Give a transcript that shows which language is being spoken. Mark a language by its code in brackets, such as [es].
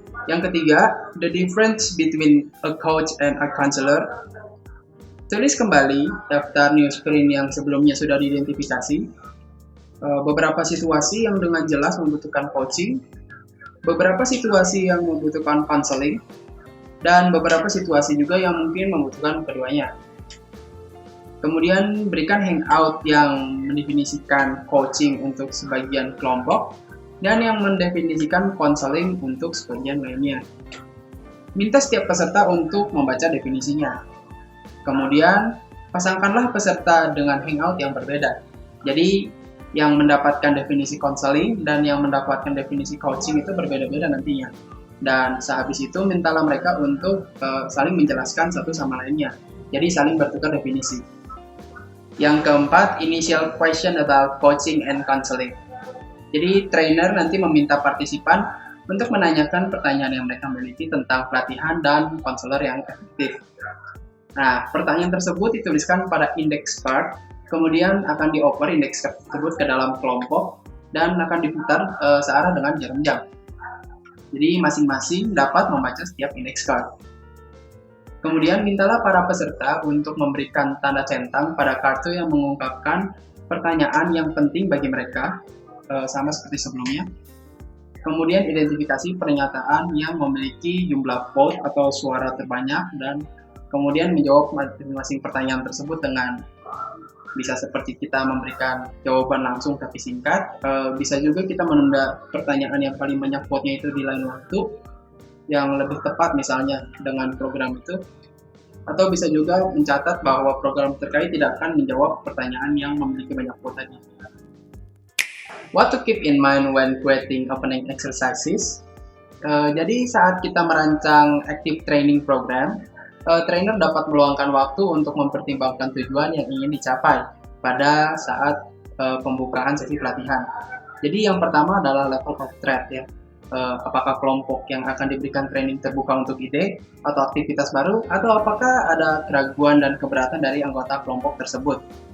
[id] Yang ketiga, [en] the difference between a coach and a counselor. [id] Tulis kembali daftar newsprint yang sebelumnya sudah diidentifikasi, beberapa situasi yang dengan jelas membutuhkan coaching, beberapa situasi yang membutuhkan counseling, dan beberapa situasi juga yang mungkin membutuhkan keduanya. Kemudian berikan hangout yang mendefinisikan coaching untuk sebagian kelompok dan yang mendefinisikan counseling untuk sebagian lainnya. Minta setiap peserta untuk membaca definisinya. Kemudian pasangkanlah peserta dengan hangout yang berbeda. Jadi yang mendapatkan definisi counseling dan yang mendapatkan definisi coaching itu berbeda-beda nantinya. Dan sehabis itu mintalah mereka untuk saling menjelaskan satu sama lainnya. Jadi saling bertukar definisi. Yang keempat, [en] initial question about coaching and counseling. [id] Jadi trainer nanti meminta partisipan untuk menanyakan pertanyaan yang mereka miliki tentang pelatihan dan konselor yang efektif. Nah, pertanyaan tersebut dituliskan pada index card, kemudian akan dioper index card tersebut ke dalam kelompok dan akan diputar searah dengan jarum jam. Jadi masing-masing dapat membaca setiap index card. Kemudian mintalah para peserta untuk memberikan tanda centang pada kartu yang mengungkapkan pertanyaan yang penting bagi mereka, sama seperti sebelumnya. Kemudian identifikasi pernyataan yang memiliki jumlah vote atau suara terbanyak dan kemudian menjawab masing-masing pertanyaan tersebut dengan bisa seperti kita memberikan jawaban langsung tapi singkat, bisa juga kita menunda pertanyaan yang paling banyak vote-nya itu di lain waktu yang lebih tepat misalnya dengan program itu, atau bisa juga mencatat bahwa program terkait tidak akan menjawab pertanyaan yang memiliki banyak vote tadi. [en] What to keep in mind when creating opening exercises? [id] Jadi saat kita merancang active training program, trainer dapat meluangkan waktu untuk mempertimbangkan tujuan yang ingin dicapai pada saat pembukaan sesi pelatihan. Jadi yang pertama adalah [en] level of threat [id] ya. Apakah kelompok yang akan diberikan training terbuka untuk ide atau aktivitas baru, atau apakah ada keraguan dan keberatan dari anggota kelompok tersebut.